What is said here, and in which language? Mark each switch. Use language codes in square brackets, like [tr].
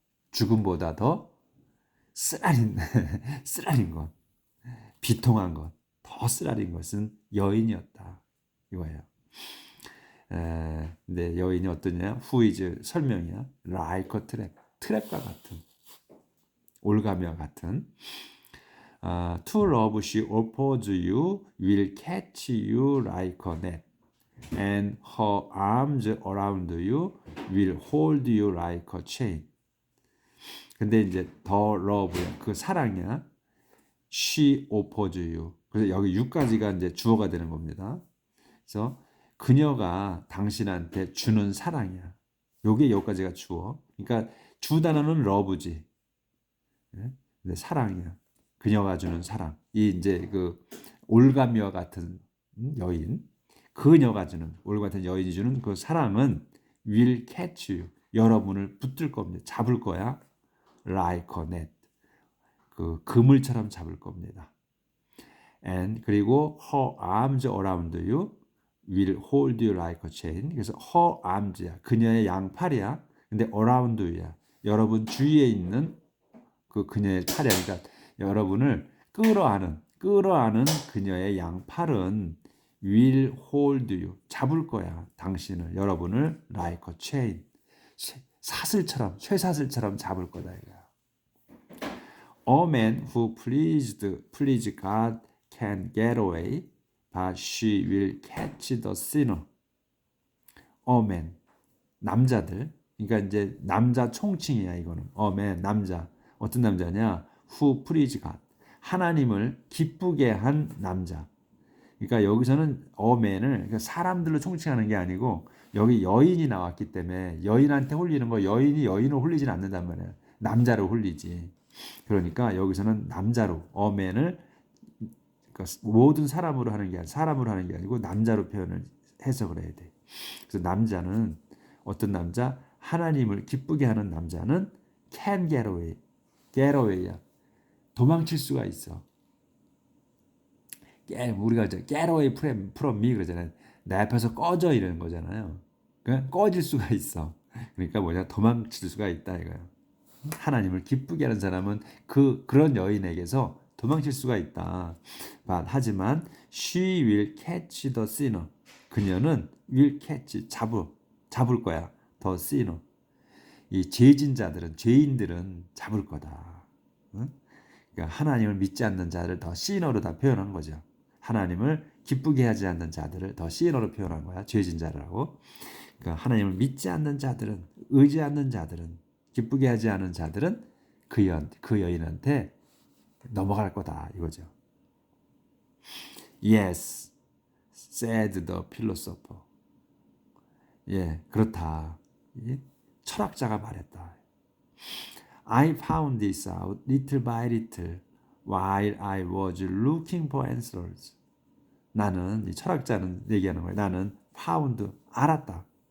[ko] 죽음보다 더 쓰라린 것, 비통한 것, 더 쓰라린 것은 여인이었다. 이거예요. 근데 여인이 어떠냐? [en] Who is [ko] 설명이야. [en] Like a trap. [ko] 트랩과 같은, 올가미와 같은. [en] To love she offers you will catch you like a net, and her arms around you will hold you like a chain. [ko] 근데 이제 더 love야, 그 사랑이야. [en] She offers you. [ko] 그래서 여기 you까지가 이제 주어가 되는 겁니다. 그래서 그녀가 당신한테 주는 사랑이야. 요게 여기까지가 주어. 그러니까 주 단어는 love지. 근데 사랑이야. 그녀가 주는 사랑. 이 이제 그 올가미와 같은 여인, 그녀가 주는 올가 같은 여인이 주는 그 사랑은 [en] will catch you. [ko] 여러분을 붙들 겁니다. 잡을 거야. [en] Like a net. [ko] 그 그물처럼 잡을 겁니다. [en] And [ko] 그리고 [en] her arms around you will hold you like a chain. [ko] 그래서 her arms야. 그녀의 양팔이야. 근데 around you야. 여러분 주위에 있는 그 그녀의 팔이야. 그러니까 여러분을 끌어안은 그녀의 양팔은 [en] will hold you. [ko] 잡을 거야. 당신을, 여러분을 [en] like a chain. [ko] 쇠사슬처럼 잡을 거다 이거야. [en] A man who please God can get away, but she will catch the sinner. A man, [ko] 남자들. 그러니까 이제 남자 총칭이야 이거는. [en] A man, [ko] 남자. 어떤 남자냐? [en] Who please God. [ko] 하나님을 기쁘게 한 남자. 그러니까 여기서는 a man을 그러니까 사람들로 총칭하는 게 아니고 여기 여인이 나왔기 때문에 여인한테 홀리는 거 여인이 여인을 홀리진 않는단 말이야. 남자로 홀리지. 그러니까 여기서는 남자로 a man을 그러니까 모든 사람으로 하는 게 아니고 남자로 표현을 해석을 해야 돼. 그래서 남자는 어떤 남자? 하나님을 기쁘게 하는 남자는 [en] can get away. [ko] get away야. 도망칠 수가 있어. 우리가 이제 [en] get away from me [ko] 그러잖아요. 내 앞에서 꺼져 이러는 거잖아요. 그러니까 꺼질 수가 있어. 그러니까 뭐냐? 도망칠 수가 있다 이거야. 하나님을 기쁘게 하는 사람은 그런 여인에게서 도망칠 수가 있다. 하지만 [en] she will catch the sinner. [ko] 그녀는 [en] will catch [ko] 잡을 거야. [en] the sinner. [ko] 이 죄인들은 잡을 거다. 응? 그러니까 하나님을 믿지 않는 자를 더 sinner로 다 표현한 거죠. 하나님을 기쁘게 하지 않는 자들을 더 sinner로 표현한 거야. 죄진자라고. 그러니까 하나님을 믿지 않는 자들은, 의지 않는 자들은, 기쁘게 하지 않은 자들은 그 여인한테 넘어갈 거다 이거죠. [en] Yes, said the philosopher. [ko] 예, 그렇다. 철학자가 말했다. [en] I found this out little by little while I was looking for answers. [ko] 나는, 이 철학자는 얘기하는 거예요. 나는 found, 알았다.